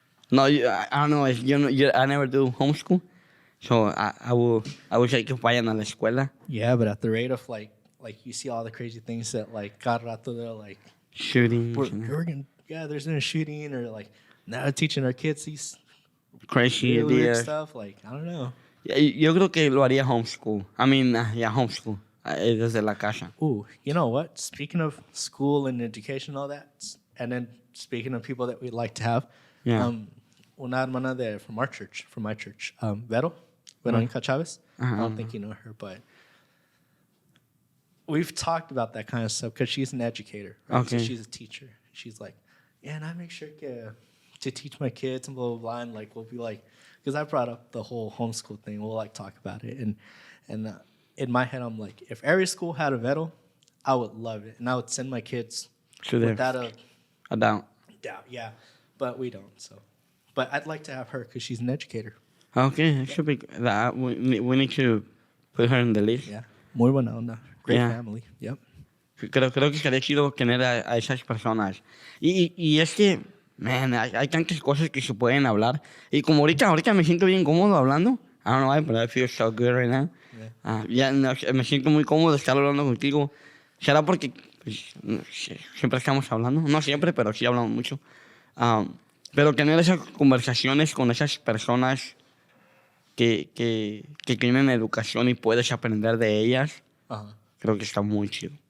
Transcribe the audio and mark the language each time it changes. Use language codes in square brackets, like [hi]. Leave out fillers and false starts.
[en] No, I don't know. I never do homeschool, so I will say [es] que vayan a la escuela. [en] Yeah, but at the rate of like you see all the crazy things that like [es] cada rato [en] they're like Shooting. there's been a shooting or like now teaching our kids these Crazy weird ideas. stuff. Like I don't know. [es] Yo creo que lo haría homeschool. [en] I mean, yeah, homeschool. [es] Desde la casa. [en] Ooh, you know what? Speaking of school and education, and all that, and then speaking of people that we'd like to have, [es] una hermana [en] from my church, Veronica Chavez. I don't think you know her, but we've talked about that kind of stuff because she's an educator. Right? Okay. So she's a teacher. She's like, yeah, and I make sure to teach my kids and blah, blah, blah. And like, we'll be like, because I brought up the whole homeschool thing. We'll like talk about it. And in my head, I'm like, if every school had a Vettel, I would love it. And I would send my kids without a doubt. Yeah. But we don't. So, but I'd like to have her because she's an educator. Okay, it should be that. We need to put her in the list. Yeah. [es] Muy buena onda. [en] Great family. Yep. [es] Creo que estaría chido tener a esas personas. Y es que, man, hay tantas cosas que se pueden hablar. Y como ahorita me siento bien cómodo hablando. [en] I don't know why, but I feel so good right now. Yeah. [es] Me siento muy cómodo estar hablando contigo. ¿Será porque pues, siempre estamos hablando? No siempre, pero sí hablamos mucho. Pero tener esas conversaciones con esas personas que tienen educación y puedes aprender de ellas, creo que está muy chido.